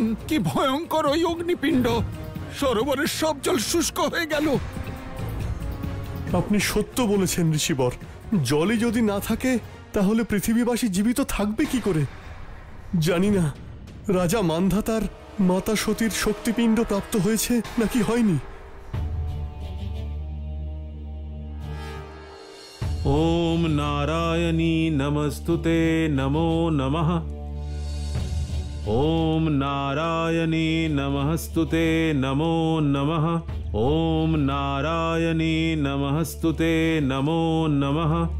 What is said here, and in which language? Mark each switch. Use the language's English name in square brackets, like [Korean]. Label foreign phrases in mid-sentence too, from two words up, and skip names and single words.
[Bangla] কি ভয়ঙ্কর ওই অগ্নিপিণ্ড! সরোবরের সব জল শুষ্ক হয়ে গেল। আপনি সত্য বলেছেন ঋষিবর। জলই যদি না থাকে তাহলে পৃথিবীবাসী জীবিত থাকবে কি করে? জানি না রাজা মান্ধাতার মাতা সতীর শক্তিপিণ্ড প্রাপ্ত হয়েছে নাকি হয়নি। [Sanskrit] ওম নারায়ণী নমস্তুতে, নমো নমঃ। ওম নারায়ণী নমস্তুতে, নমো নমঃ। ওম নারায়ণী নমস্তুতে, নমো নমঃ।